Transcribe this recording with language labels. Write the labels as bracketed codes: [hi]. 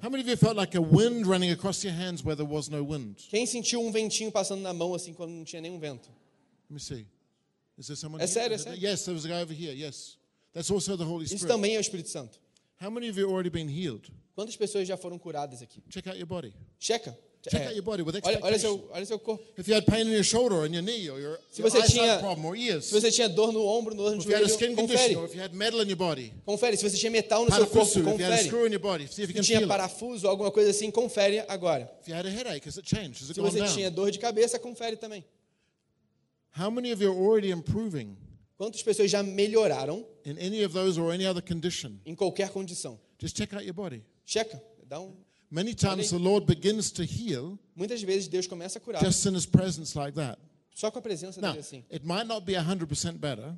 [en] How many of you felt like a wind running across your hands where there was no wind? [pt] Quem sentiu um ventinho passando na mão assim quando não tinha nenhum vento? [en] Let me see. Is there someone [pt] é [en] here? [pt] Sério, é sério? [en] Yes, there was a guy over here. Yes. That's also the Holy Spirit. [pt] Isso também é o Espírito Santo. [en] How many of you already been healed? [pt] Quantas pessoas já foram curadas aqui? [en] Check out your body. [pt] Checa. [en] Check out your body with expectation. [pt] Olha seu corpo. [en] If you had pain in your shoulder, in your knee, or your eyesight problem, or ears. [pt] Se você tinha dor no ombro, no joelho, confere. [en] Condition, if you had metal in your body. [pt] Confere. Se você tinha metal no seu corpo, confere. [en] If you had a screw in your body, see if you can [pt] tinha parafuso ou alguma coisa assim, confere agora. [en] If you had a headache, has it changed? Has it [pt] se você tinha dor de cabeça, confere também. [en] How many of you are already improving? [pt] Quantas pessoas já melhoraram? [en] In any of those or any other condition. [pt] Em qualquer condição. [en] Just check out your body. [pt] Checa. Dá um. [en] Many times the Lord begins to heal. [pt] Muitas vezes Deus começa a curar. [en] Just in His presence, like that. [pt] Só com a presença dele assim. [en] It might not be 100% better.